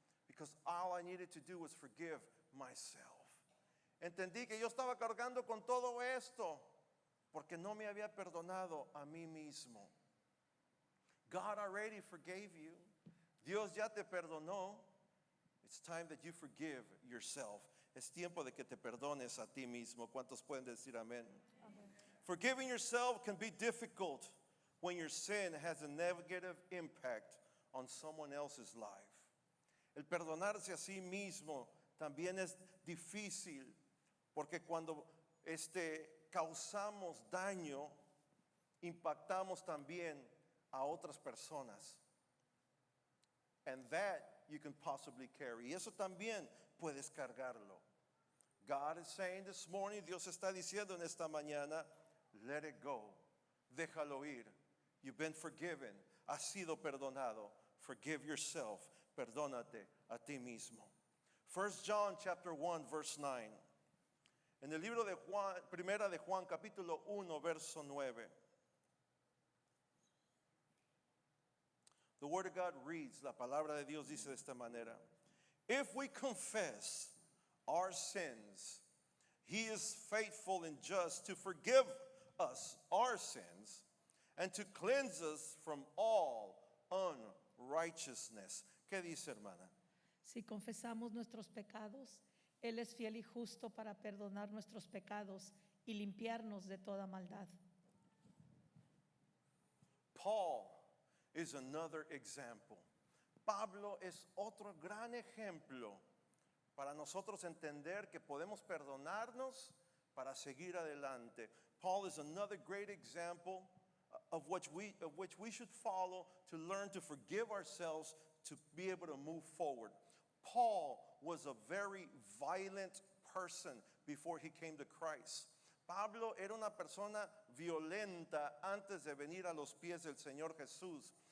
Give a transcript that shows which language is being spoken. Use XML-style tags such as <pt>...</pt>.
<en>Because all I needed to do was forgive myself.</en> <es>Entendí que yo estaba cargando con todo esto porque no me había perdonado a mí mismo.</es> <en>God already forgave you.</en> <es>Dios ya te perdonó.</es> <en>It's time that you forgive yourself.</en> <es>Es tiempo de que te perdones a ti mismo. ¿Cuántos pueden decir amén?</es> <en>Forgiving yourself can be difficult when your sin has a negative impact on someone else's life.</en> <es>El perdonarse a sí mismo también es difícil porque cuando causamos daño, impactamos también a otras personas.</es> <en>And that you can possibly carry.</en> <es>Y eso también puedes cargarlo.</es> <en>God is saying this morning,</en> <es>Dios está diciendo en esta mañana,</es> <en>let it go.</en> <es>Déjalo ir.</es> <en>You've been forgiven.</en> <es>Has sido perdonado.</es> <en>Forgive yourself.</en> <es>Perdónate a ti mismo.</es> <en>1 John chapter 1 verse 9.</en> <es>En el libro de Juan, primera de Juan capítulo 1 verso 9.</es> <en>The word of God reads,</en> <es>la palabra de Dios dice de esta manera.</es> <en>If we confess our sins, He is faithful and just to forgive us our sins and to cleanse us from all unrighteousness.</en> <es>¿Qué dice, hermana? Si confesamos nuestros pecados, Él es fiel y justo para perdonar nuestros pecados y limpiarnos de toda maldad.</es> <en>Paul is another example.</en> <es>Pablo es otro gran ejemplo para nosotros entender que podemos perdonarnos para seguir adelante.</es> <en>Paul is another great example of which we should follow to learn to forgive ourselves to be able to move forward. Paul was a very violent person before he came to Christ.</en> <es>Pablo era una persona violenta antes de venir a los pies del Señor Jesús.</es>